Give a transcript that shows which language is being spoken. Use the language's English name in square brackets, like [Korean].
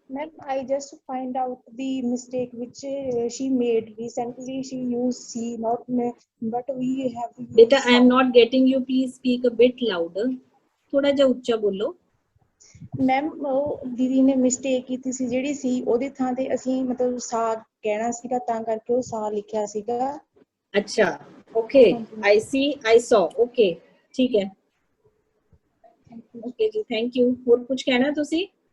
[English] Ma'am, I just find out the mistake which she made recently. She used C, not M, but we have to use Beta, I am not getting you. Please speak a bit louder. [Punjabi] ਥੋੜਾ ਜਿਹਾ ਉੱਚਾ ਬੋਲੋ। Ma'am, ਉਹ ਦੀਦੀ ਨੇ mistake ਕੀਤੀ ਸੀ, ਜਿਹੜੀ ਸੀ ਉਹਦੀ ਥਾਂ ਤੇ ਅਸੀਂ ਮਤਲਬ ਸਾ ਕਹਿਣਾ ਸੀਗਾ, ਤਾਂ ਕਰਕੇ ਉਹ ਸਾ ਲਿਖਿਆ ਸੀਗਾ। [English] ਅੱਛਾ, okay, I see, I saw. [Punjabi] Okay, ਠੀਕ ਹੈ। ਓਕੇ ਜੀ, ਥੈਂਕ ਯੂ। ਹੋਰ ਕੁਝ ਕਹਿਣਾ ਤੁਸੀਂ?